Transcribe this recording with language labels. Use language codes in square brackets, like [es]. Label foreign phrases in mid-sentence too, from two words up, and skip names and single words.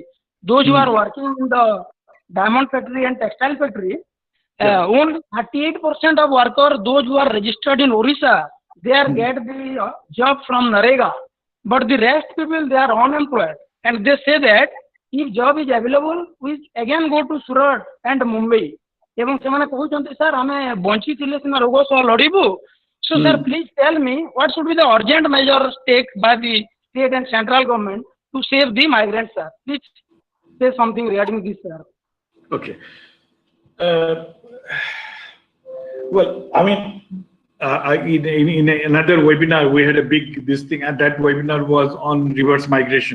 [en] Those who are working in the diamond factory and textile factory, only 38% of workers, those who are registered in Odisha, they are get the job from Narega. But the rest people, they are unemployed. And they say that if job is available, we again go to Surat and Mumbai. [or] Even ସେମାନେ କହୁଛନ୍ତି sir ଆମେ ବଞ୍ଚିଥିଲେ ସିନା ରୋଗ ସହ ଲଢ଼ିବୁ. [en] So sir, please tell me what should be the urgent measures taken by the state and central government to save the migrants, sir. Please say something regarding this, sir. Okay. Well, I mean, in another webinar we had a big this thing, and that webinar was on reverse migration.